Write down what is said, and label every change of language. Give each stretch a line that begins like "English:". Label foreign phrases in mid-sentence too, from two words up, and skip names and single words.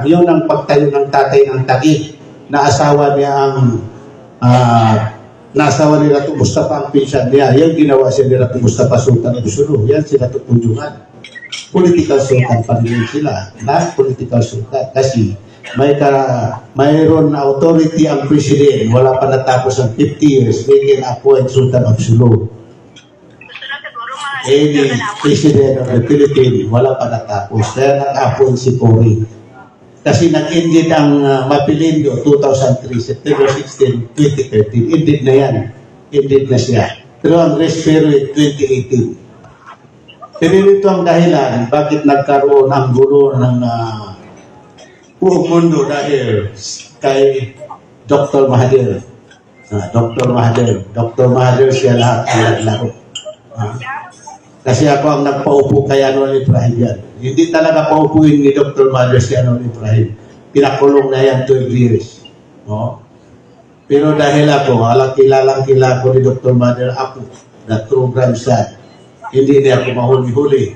Filipino: Yun ang pagtayo ng tatay ng Tagi na asawa niya ang nasawa ni Dato' Mustafa ang pinsan niya. Yan ginawa siya ni Dato' Mustafa Sultan of Sulu. Yan si Dato' Punjungan.
English: Political sultan
Filipino: pa rin sila.
English: Not political sultan.
Filipino: Kasi mayroon na authority ang president. Wala pa natapos ang 50 years.
English: They can appoint Sultan of Sulu. Any president of the Philippines,
Filipino: wala pa natapos. Kaya nag-appoint si Cory. Kasi nag-ended ang Mapilindo 2003, September 16, 2013. Ended na yan. Ended na siya. Pero ang
English: rest period
Filipino: 2018. Pero ito ang dahilan bakit nagkaroon ang gulo ng buong mundo dahil kay Dr. Mahathir. Dr. Mahathir siya lahat ang naglaro. Kasi ako ang nagpaupo kay Anwar Ibrahim yan. Hindi talaga paupuin ni Dr. Mahathir si Anwar Ibrahim. Pinakulong na yan 12 years. Pero dahil ako, kilalang kilala ko ni Dr. Mahathir, ako, na true grandson. Hindi niya ako mahuli-huli.